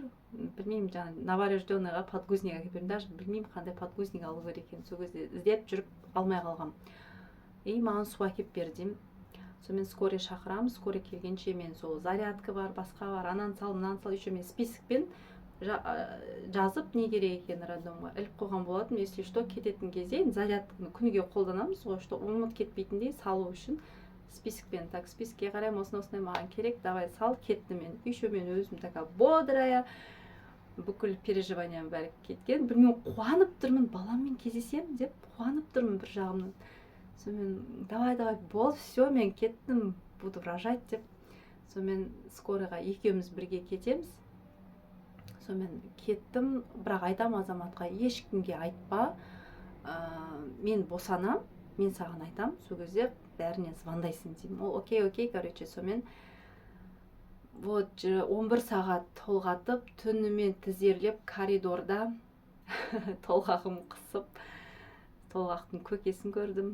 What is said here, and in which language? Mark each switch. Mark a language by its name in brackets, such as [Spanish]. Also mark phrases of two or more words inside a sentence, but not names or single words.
[Kazakh] Білмеймін, жаңағы [Russian] новорожденныйға подгузник [Kazakh] әкеп бердім, даже білмеймін қандай подгузник алу керек екенін. Сол кезде іздеп жүріп алмай қалғам. Маған су әкеп бер деймін. Сонымен скорый шақырамыз. Скорый келгенше мен сол зарядка бар, басқа бар, ананы сал, мынаны сал, еще мен списокпен жазып не керек екенін роддомға іліп қойған болатын. [Russian] Если что, [Kazakh] кететін кезде зарядканы күніге қолданамыз ғой, что ұмыт кетпейтіндей салу үшін списокпен, так, списокке қараймын, осындай маған керек, давай сал, кетті мен. Еще мен өзім [Russian] такая бодрая, [Kazakh] бүкіл переживаниям бәрі кеткен. Білмеймін, қуанып тұрмын, баламмен кездесем деп қуанып тұрмын бір жағымнан. Сонымен давай, бол, все, мен кеттім, [Russian] буду рожать деп. [Kazakh] Сонымен скорыйға екеуміз бірге кетеміз. Сонымен кеттім, бірақ айтам Азаматқа, ешкімге айтпа, мен босанам, мен саған айтам, сол кезде бәріне звондайсың деймін. Ол окей, короче. Сонымен вот 11 сағат толғатып, түнімен тізерлеп коридорда толғағым қысып, толғақтың көкесін көрдім.